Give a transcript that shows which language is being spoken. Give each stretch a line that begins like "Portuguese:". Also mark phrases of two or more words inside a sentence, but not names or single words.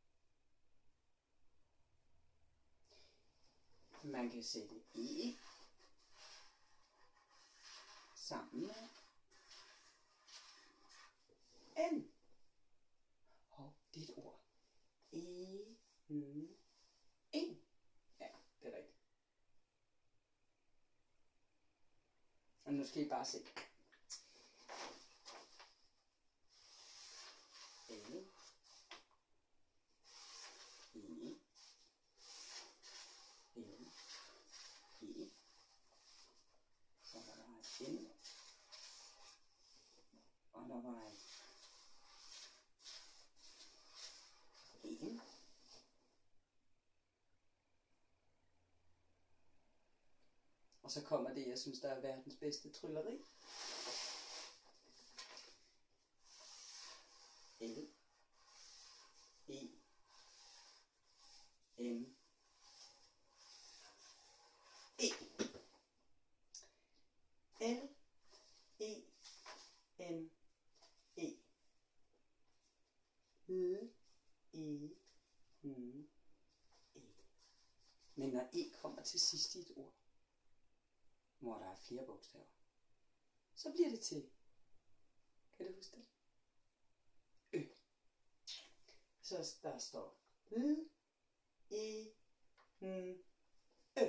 Danish: Man kan sætte E sammen med N. Og det er et ord. En. Ja, det er rigtigt. Og nu skal I bare se. L. E. L. E. Så var der et N. Og der var et en. Og så kommer det, jeg synes, der er verdens bedste trylleri. L. E. N. E. L. E. N. E. L. E. N. E. Men når E kommer til sidst i et ord, hvor der er flere bogstaver, så bliver det til, kan du huske det? Ø. Så der står L. E. N. Ø.